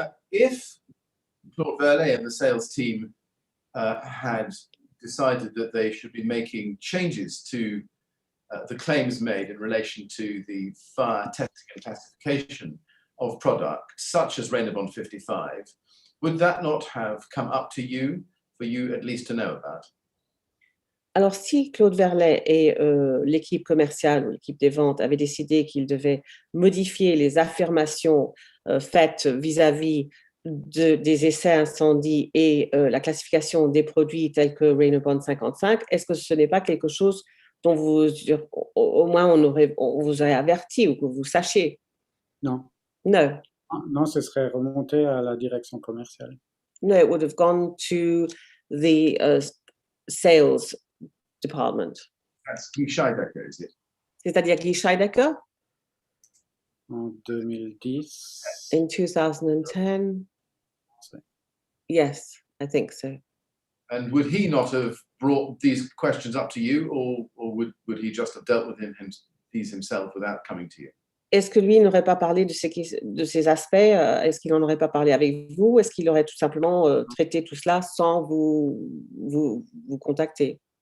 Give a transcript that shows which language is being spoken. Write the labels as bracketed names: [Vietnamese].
[English] If Claude Verlet and the sales team had decided that they should be making changes to the claims made in relation to the fire testing and classification of products, such as Raynaud 55, would that not have come up to you, for you at least to know about? [French] Alors, si Claude Verlet et l'équipe commerciale ou l'équipe des ventes avaient décidé qu'ils devaient modifier les affirmations faites vis-à-vis des essais incendies et la classification des produits tels que Raynaud 55, est-ce que ce n'est pas quelque chose dont au moins on vous aurait averti ou que vous sachiez? Non. [English] No. [French] Non, ce serait remonté à la direction commerciale. [English] No, it would have gone to the sales department. That's Guy Scheidecker, is it? [French] C'est-à-dire Guy Scheidecker? En 2010. [English] In 2010? Yes, I think so. And would he not have brought these questions up to you, or would he just have dealt with these himself without coming to you? [French] Est-ce que lui n'aurait pas parlé de ces aspects? Est-ce qu'il n'en aurait pas parlé avec vous? Est-ce qu'il aurait tout simplement traité tout cela sans vous contacter?